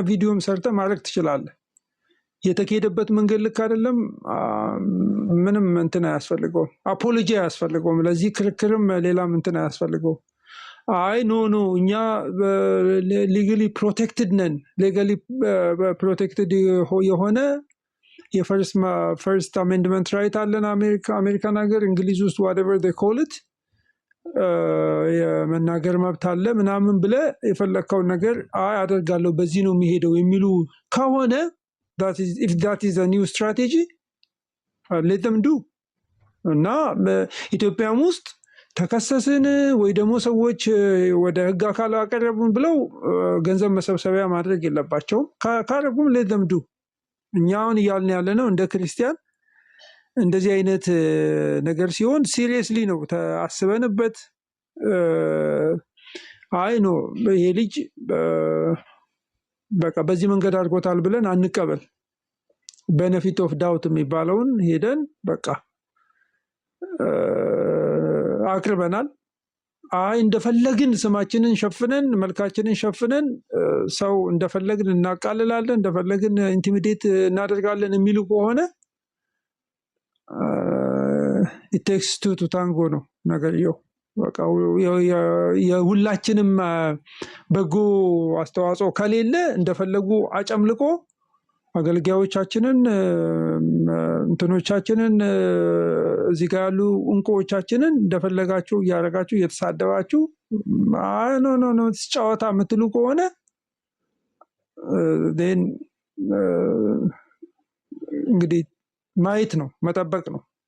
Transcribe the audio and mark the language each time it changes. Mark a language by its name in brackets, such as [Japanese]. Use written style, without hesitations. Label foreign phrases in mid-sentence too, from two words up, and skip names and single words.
[Amharic] ቪዲዮም ሰርተህ ማድረግ ትችላለህ። የተካሄደበት መንገድ ልክ አይደለም፣ ምንም እንትን አያስፈልገውም፣ አፖሎጂ አያስፈልገውም። ለዚህ ክርክርም ሌላም እንትን አያስፈልገውም። ኖ እኛ [English] legally protected [Amharic] ነን። [English] legally protected [Amharic] የሆነ [English] First Amendment right [Amharic] አለን አሜሪካን ሀገር፣ እንግሊዝ ውስጥ [English] whatever they call it [Amharic] የመናገር መብት አለ ምናምን ብለህ የፈለግከውን ነገር አደርጋለሁ በዚህ ነው የሚሄደው የሚሉ ከሆነ [English] if that is a new strategy let them do። [Amharic] እና ኢትዮጵያም ውስጥ ተከሰስን ወይ ደግሞ ሰዎች ወደ ህግ አካል አቀረቡን ብለው ገንዘብ መሰብሰቢያ ማድረግ የለባቸውም። ካረጉም [English] let them do። [Amharic] እኛ አሁን እያልን ያለ ነው እንደ ክርስቲያን እንደዚህ አይነት ነገር ሲሆን ሲሪየስሊ ነው አስበንበት ይሄ ልጅ በቃ በዚህ መንገድ አድርጎታል ብለን አንቀበል። [English] benefit of doubt [Amharic] የሚባለውን ሄደን በቃ አቅርበናል። እንደፈለግን ስማችንን ሸፍነን መልካችንን ሸፍነን ሰው እንደፈለግን እናቃልላለን እንደፈለግን ኢንቲሚዴት እናደርጋለን የሚሉ ከሆነ [English] it takes two to tango [Amharic] ነው ነገርየው። በቃ የሁላችንም በጎ አስተዋጽኦ ከሌለ እንደፈለጉ አጨምልቆ አገልጋዮቻችንን እንትኖቻችንን እዚህ ጋር ያሉ እንቁዎቻችንን እንደፈለጋችሁ እያደረጋችሁ እየተሳደባችሁ ኖ ጨዋታ የምትሉ ከሆነ እንግዲህ ማየት ነው መጠበቅ ነው።